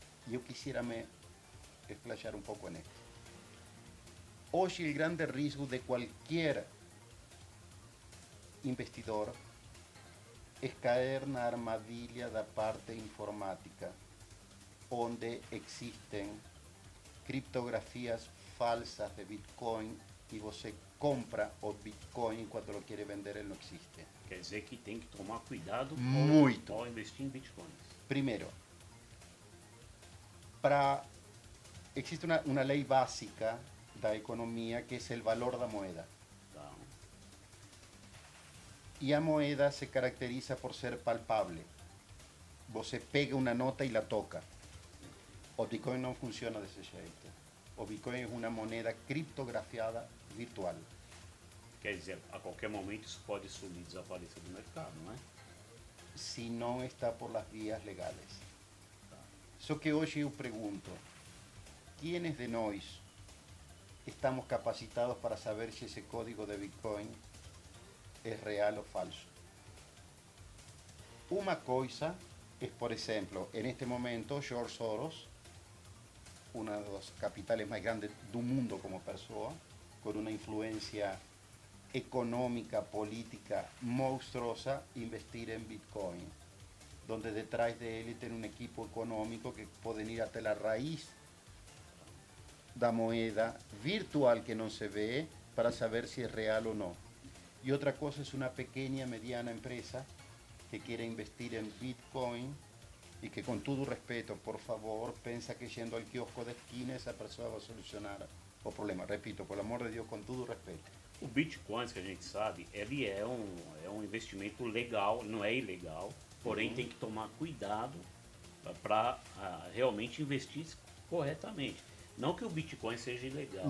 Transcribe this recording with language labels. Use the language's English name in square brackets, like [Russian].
[Spanish] Yo quisiera me explayar un poco en esto. Hoy el grande riesgo de cualquier investidor es caer en la armadilha da parte informática, donde existen criptografías falsas de Bitcoin y [Portuguese] você compra o Bitcoin [Spanish] cuando lo quiere vender, él no existe. [Portuguese] Quer dizer que tem que tomar cuidado Muito. ao investir em bitcoins. [Spanish] Primero, existe una ley básica de la economía que es el valor de la moneda. [Portuguese] Tá? [Spanish] Y la moneda se caracteriza por ser palpable. [Portuguese] Você pega [Spanish] una nota y la toca. O Bitcoin no funciona de ese jeito. O Bitcoin es una moneda criptografiada virtual. [Portuguese] Quer dizer, a qualquer momento isso pode sumir, desaparecer do mercado, não é? [Spanish] Si no está por las vías legales. Só que hoy yo pregunto, ¿quiénes de nós estamos capacitados para saber si ese código de Bitcoin es real o falso? Una cosa es, por ejemplo, en este momento George Soros, uno de los capitales más grandes del mundo como persona, con una influencia económica, política monstruosa, investir en Bitcoin, donde detrás de él tiene un equipo económico que pueden ir hasta la raíz de la moneda virtual que no se ve para saber si es real o no. Y otra cosa es una pequeña, mediana empresa que quiere investir en Bitcoin y que, con todo respeto, por favor, piensa que yendo al kiosco de esquina esa persona va a solucionar o problema. Repito, por el amor de Dios, con todo respeto. [Portuguese] O Bitcoin, que a gente sabe, ele é um investimento legal, não é ilegal, porém tem que tomar cuidado para realmente investir corretamente. Não que o Bitcoin seja ilegal,